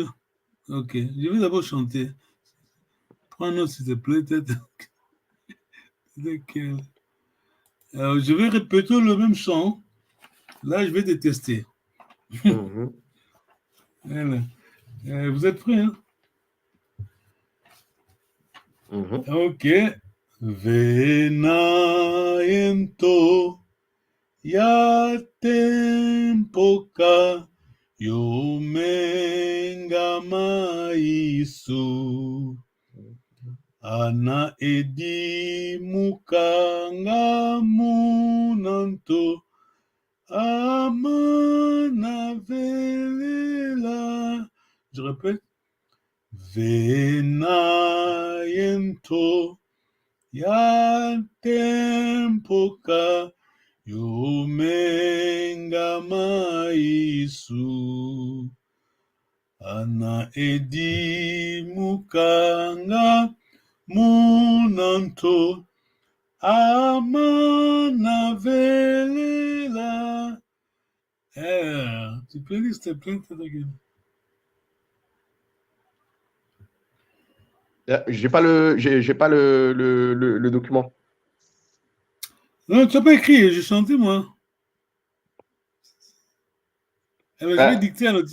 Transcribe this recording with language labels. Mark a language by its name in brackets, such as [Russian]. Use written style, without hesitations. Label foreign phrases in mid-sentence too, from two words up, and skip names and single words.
[French] Ok, je vais d'abord chanter. Prends note, s'il te plaît, peut-être. Alors, je vais répéter le même chant. Là, je vais te tester. Voilà. Vous êtes prêts, hein? Ok. [Kongo] Venaento yatempoka yomenga maisu ana edi mukanga munanto amana velela. [French] Je répète. [Kongo] Venaento yatempoka yomenga maisu ana edi mukanga munanto amana velela. [French] Tu peux lire s'il te plaît, J'ai pas le document. Non, tu n'as pas écrit, j'ai chanté moi. Alors, je vais dicter alors.